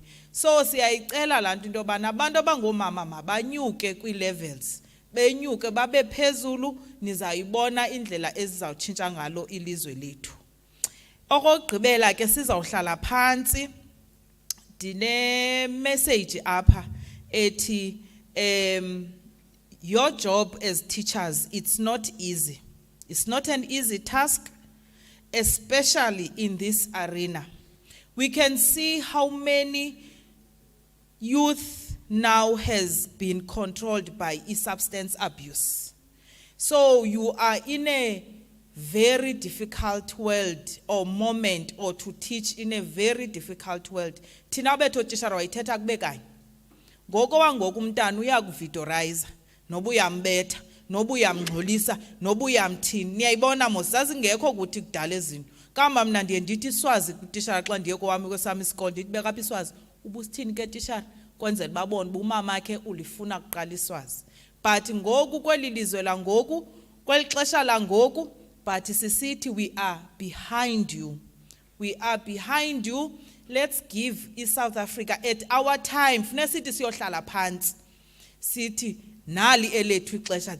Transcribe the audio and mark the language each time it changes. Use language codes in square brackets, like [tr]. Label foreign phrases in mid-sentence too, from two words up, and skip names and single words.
[xh] So siyayicela lanto into bana abantu abangomama mabanyuke kwi-levels, benyuke babe phezulu, nizayibona indlela ezizawutshintsha ngalo ilizwe lethu. Okugqibela ke sizawuhlala phansi dine message apha ethi [en] your job as teachers, it's not easy. It's not an easy task, especially in this arena. We can see how many youth now has been controlled by substance abuse. So you are in a very difficult world or moment, or to teach in a very difficult world. [xh] Thina bethu tishara wayithetha kube kanye. Ngoko wangoku umntana uyakuvidorize, noba uyambetha, noba uyamngxolisa, noba uyamthini. Niyayibona mos zazingekho kuthi kudala ezinto. Kamba mna ndiye ndithi iswazi kutishara xa ndiye kwami kwesami isikole ndithi beka apha iswazi. Ubusithini ke tishara kwenzela babone uba umama akhe ulifuna kuqala iswazi. But ngoku kweli lizwe la ngoku, kweli xesha la ngoku, but sisithi [en] we are behind you. We are behind you. Let's give South Africa at our time. [xh] Funa sithi siyohlala phansi. Sithi nali elethu ixesha.